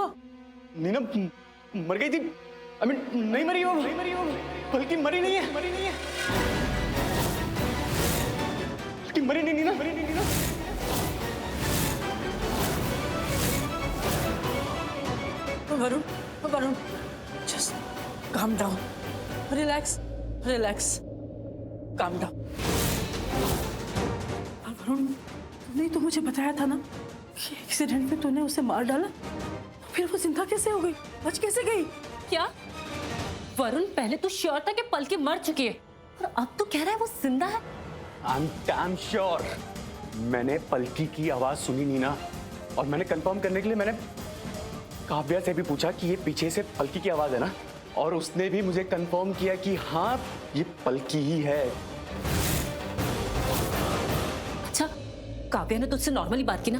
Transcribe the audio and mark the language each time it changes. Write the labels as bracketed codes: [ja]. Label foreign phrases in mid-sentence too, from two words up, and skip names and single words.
[hi] नीना मर गई थी। [en] I mean, [hi] नहीं मरी हो, बल्कि मरी नहीं है। बल्कि मरी नहीं नीना। वरुण, [en] just calm down, relax, calm down. [hi] वरुण, तूने तो मुझे बताया था ना कि एक्सीडेंट में तूने उसे मार डाला, तो फिर वो जिंदा कैसे हो गई? बच कैसे गई? क्या वरुण, पहले तो श्योर था कि पलकी मर चुकी है और अब तो कह रहा है वो जिंदा है। [en] I'm damn sure. [hi] मैंने पलकी की आवाज सुनी नीना, और मैंने कंफर्म करने के लिए मैंने काव्या से भी पूछा कि ये पीछे से पलकी की आवाज है ना, और उसने भी मुझे कंफर्म किया कि हाँ, ये पलकी ही है। अच्छा, काव्या ने तुझसे नॉर्मली बात की ना?